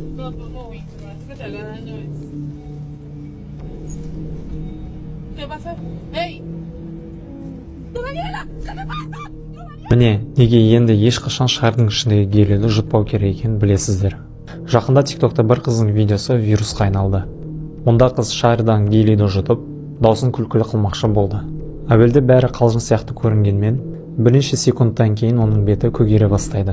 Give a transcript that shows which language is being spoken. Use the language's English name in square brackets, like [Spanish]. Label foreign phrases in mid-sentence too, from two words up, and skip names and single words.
[Spanish] todo y que te haga daño es. ¿Qué pasa? ¡Ey! ¡Daniela! ¿Qué te pasa? [Kazakh] Міне, неге енді ешқашан шардың ішіндегі гелиді жұтпау керек екенін білесіздер. Жақында TikTokта бір қыздың видеосы вирусқа айналды. Онда қыз шардан гелиді жұтып, даусын күлкілі қылмақшы болды. Әуелде бәрі қалжың сияқты көрінгенмен, бірнеше секундтан кейін оның беті көгере бастайды.